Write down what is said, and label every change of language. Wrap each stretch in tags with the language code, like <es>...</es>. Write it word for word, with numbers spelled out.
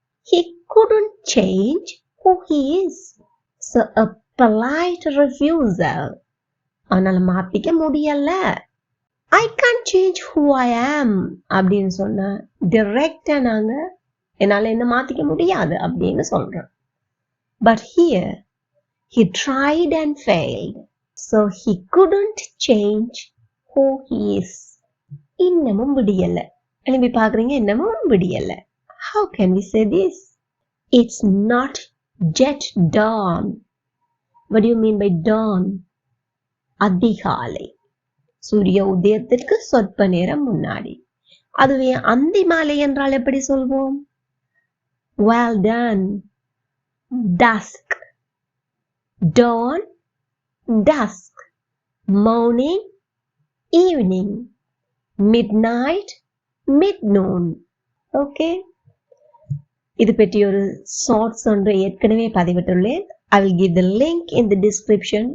<en>He couldn't change who he is. So a polite refusal.</en> <ta>அவனால் மாத்திக்க முடியல.</ta> <en>I can't change who I am</en> <ta>அப்படின்னு சொன்ன டிரெக்டா நாங்க என்னால என்ன மாத்திக்க முடியாது அப்படின்னு சொல்றோம்.</ta> <en>But here he tried and failed, so he couldn't change who he is.</en> <ta>இன்னமும் விடியல, எழுப்பி பாக்குறீங்க, இன்னமும் விடியல.</ta> <en>How can we say this? It's not yet dawn. What do you mean by dawn?</en> <ta>அதிகாலை, சூரிய உதயத்திற்கு சொற்ப நேரம் முன்னாடி. அதுவே அந்தி மாலை என்றால் எப்படி சொல்வோம்?</ta> <en>Well done, dusk. Dawn, dusk. Morning, evening. Midnight, midnoon.</en> <ta>Okay, இது பற்றி ஒரு ஷார்ட்ஸ் ஒன்று ஏற்கனவே பதிவிட்டுள்ளேன்.</ta> <en>I will give the link in the description.</en>